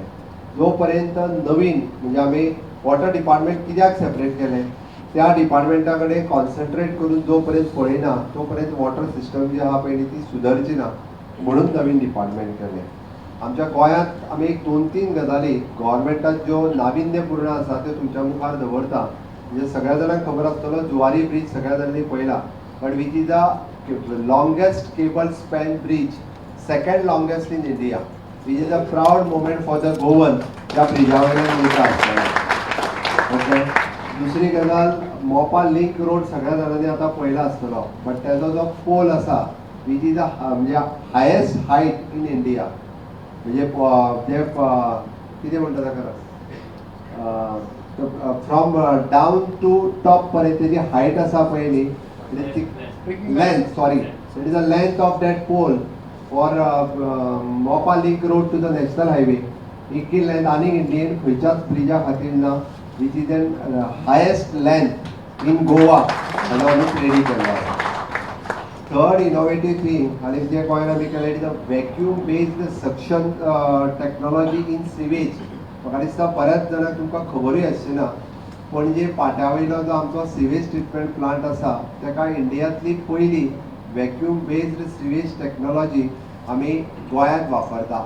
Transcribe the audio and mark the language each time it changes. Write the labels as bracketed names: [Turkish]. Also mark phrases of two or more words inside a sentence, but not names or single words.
[Konkani] जो पर्यंत नवीन म्हणजे आमी [English] water department [Konkani] कित्याक सेपरेट केलें, त्या डिपार्टमेंटा कडेन कॉन्सन्ट्रेट करून जो पर्यंत पळयना तो पर्यंत [English] water system [Konkani] जी आहा पळय ती सुदरची ना, म्हणून नवीन डिपार्टमेंट केलें. आमच्या गोंयांत आमी 2-3 गजाली गव्हर्मेंटात ज्यो नाविन्यपूर्ण आसा त्यो तुमच्या मुखार दवरता. म्हणजे सगळ्या जाणांक खबर आसतलो जुवारी ब्रीज सगळ्या जाणांनी पळयला, [English] but which is the longest cable span bridge, second longest in India, which is a proud moment for the Goan. [Konkani] त्या ब्रिजा वयल्यान वयता आसतना. ओके, दुसरी गजाल, मोपा लिंक रोड सगळ्या जाणांनी आतां पळयला आसतलो, बट तेजो जो पोल आसा [English] which is [Konkani] म्हणजे [English] highest height in India, [Konkani] म्हणजे जे कितें म्हणटा ताका, [English] from down to top [Konkani] पर्यंत जी हायट आसा पळय न्ही, [English] length, sorry, it is a length of that pole for Mopa link road to the national highway. [Konkani] इतकी लेंथ आनी इंडियेन खंयच्याच ब्रिजा खातीर ना, [English] which is the highest length in Goa, and almost ready केला. Third innovative thing, [Konkani] आणि जे गोंयांत आमी केलें, [English] is the vacuum based suction technology in sewage. [Konkani] म्हाका दिसता बऱ्याच जाणांक तुमकां खबरूय आसचेना, पणजे पाट्या वयलो जो आमचो [English] sewage treatment plant [Konkani] आसा, ताका इंडियांतली पयली [English] vacuum based sewage technology [Konkani] आमी गोंयांत वापरता.